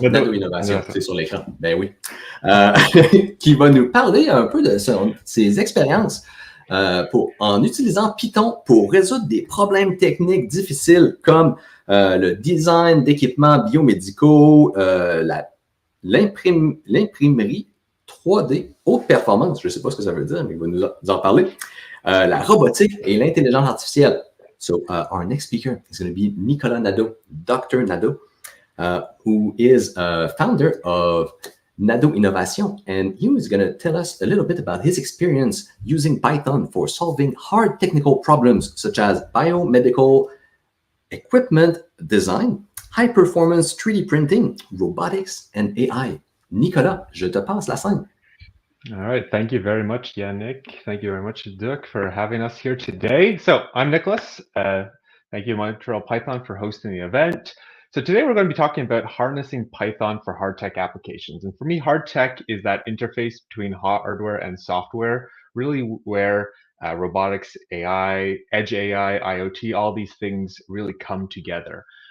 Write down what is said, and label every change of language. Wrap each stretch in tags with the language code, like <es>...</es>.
<fr>Nadeau Innovation, c'est sur l'écran. Ben oui. Qui va nous parler un peu de ses expériences en utilisant Python pour résoudre des problèmes techniques difficiles comme le design d'équipements biomédicaux, l'imprimerie 3D haute performance, je ne sais pas ce que ça veut dire, mais il va nous en parler. La robotique et l'intelligence artificielle.</fr> <en>So our next speaker is going to be Nicholas Nadeau, Dr. Nadeau, who is a founder of Nadeau Innovation, and he is going to tell us a little bit about his experience using Python for solving hard technical problems such as biomedical equipment design, high-performance 3D printing, robotics, and AI.</en> <fr>Nicolas, je te passe la scène.</fr> <en>All right. Thank you very much, Yannick. Thank you very much, Duc, for having us here today. So I'm Nicholas. Thank you, Montreal-Python, for hosting the event. So today we're going to be talking about harnessing Python for hard tech applications. And for me, hard tech is that interface between hardware and software, really where robotics, AI, edge AI, IoT, all these things really come together.</en>